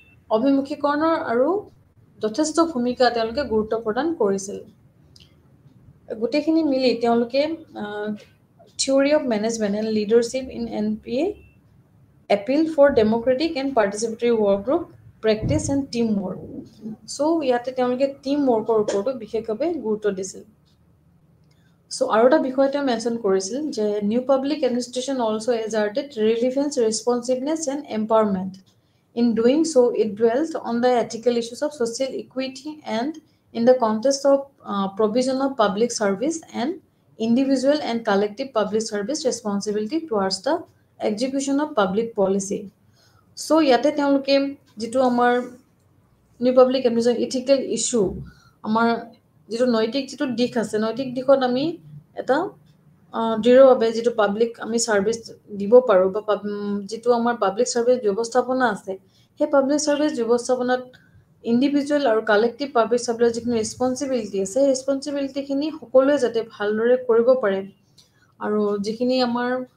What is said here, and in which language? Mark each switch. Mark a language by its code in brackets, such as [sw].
[as] অভিমুখীকৰণৰ আৰু যথেষ্ট ভূমিকা তেওঁলোকে গুৰুত্ব প্ৰদান কৰিছিল গোটেইখিনি মিলি তেওঁলোকে [en] theory of management and leadership in NPA appeal for democratic and participatory work group practice and team work [as] চ' ইয়াতে তেওঁলোকে টিম ৱৰ্কৰ ওপৰতো বিশেষভাৱে গুৰুত্ব দিছিল চ' আৰু এটা বিষয় তেওঁ মেনশ্যন কৰিছিল যে [en] New public administration also' asserted relevance responsiveness and empowerment In doing so, it dwelt on the ethical issues of social equity and in the context of provision of public service and individual and collective public service responsibility towards the execution of public policy. [as] So, ইয়াতে তেওঁলোকে যিটো আমাৰ new public administration ethical issue আমাৰ যিটো নৈতিক যিটো দিশ আছে নৈতিক দিশত আমি এটা দৃঢ়ভাৱে যিটো পাব্লিক আমি ছাৰ্ভিচ দিব পাৰোঁ বা যিটো আমাৰ পাব্লিক ছাৰ্ভিচ ব্যৱস্থাপনা আছে সেই পাব্লিক ছাৰ্ভিচ ব্যৱস্থাপনাত ইণ্ডিভিজুৱেল আৰু কালেক্টিভ পাব্লিক ছাৰ্ভিচৰ যিখিনি ৰেছপনচিবিলিটি আছে সেই ৰেছপনচিবিলিটিখিনি সকলোৱে যাতে ভালদৰে কৰিব পাৰে আৰু যিখিনি আমাৰ